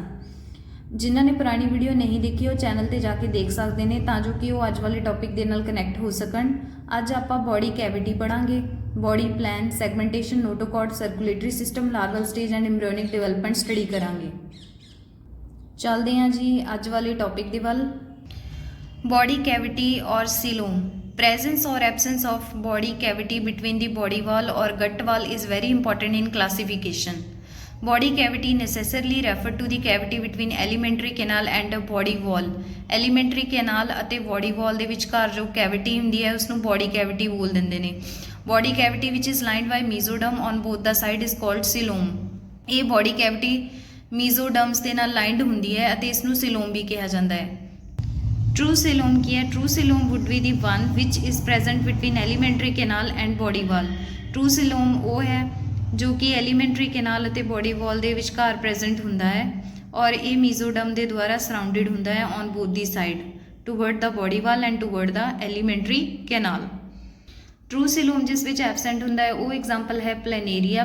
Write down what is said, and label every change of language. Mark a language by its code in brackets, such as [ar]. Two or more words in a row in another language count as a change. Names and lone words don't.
[pa] ਜਿਨ੍ਹਾਂ ਨੇ ਪੁਰਾਣੀ ਵੀਡੀਓ ਨਹੀਂ ਦੇਖੀ ਉਹ ਚੈਨਲ ਤੇ ਜਾ ਕੇ ਦੇਖ ਸਕਦੇ ਨੇ, ਤਾਂ ਜੋ ਕਿ ਉਹ ਅੱਜ ਵਾਲੇ ਟੌਪਿਕ ਦੇ ਨਾਲ ਕਨੈਕਟ ਹੋ ਸਕਣ। ਅੱਜ ਆਪਾਂ [en] body cavity [pa] ਪੜ੍ਹਾਂਗੇ, [en] body plan, segmentation, notochord, circulatory system, larval stage and embryonic development [pa] ਸਟੱਡੀ ਕਰਾਂਗੇ। ਚੱਲਦੇ ਹਾਂ ਜੀ ਅੱਜ ਵਾਲੇ ਟੌਪਿਕ ਦੇ ਵੱਲ। [en] body cavity और coelom। Presence or absence of body cavity between the body wall or gut wall is very important in classification. Body cavity necessarily refer to the cavity between alimentary canal and a body wall. Alimentary canal [pa] ਅਤੇ [en] body wall [pa] ਦੇ ਵਿਚਕਾਰ ਜੋ cavity ਹੁੰਦੀ ਹੈ ਉਸ ਨੂੰ [en] body cavity [pa] ਬੋਲ ਦਿੰਦੇ ਨੇ। [en] Body cavity which is lined by mesoderm on both the side is called coelom. [pa] ਇਹ [en] body cavity [pa] mesoderms ਦੇ ਨਾਲ lined ਹੁੰਦੀ ਹੈ ਅਤੇ ਇਸ ਨੂੰ coelom ਵੀ ਕਿਹਾ ਜਾਂਦਾ ਹੈ। [en] True coelom [pa] ਕੀ ਹੈ? [en] True coelom would be the one which is present between alimentary canal and body wall. True coelom [pa] ਉਹ ਹੈ ਜੋ ਕਿ [en] alimentary canal [pa] ਅਤੇ [en] body wall [pa] ਦੇ ਵਿਚਕਾਰ ਪ੍ਰੈਜ਼ੈਂਟ ਹੁੰਦਾ ਹੈ ਔਰ ਇਹ ਮੀਜ਼ੋਡਰਮ ਦੇ ਦੁਆਰਾ ਸਰਾਊਂਡਡ ਹੁੰਦਾ ਹੈ [en] on both the side toward the body wall and toward the alimentary canal. true coelom [pa] ਜਿਸ ਵਿੱਚ ਐਬਸੈਂਟ ਹੁੰਦਾ ਹੈ ਉਹ ਐਗਜ਼ਾਮਪਲ ਹੈ ਪਲੈਨੇਰੀਆ।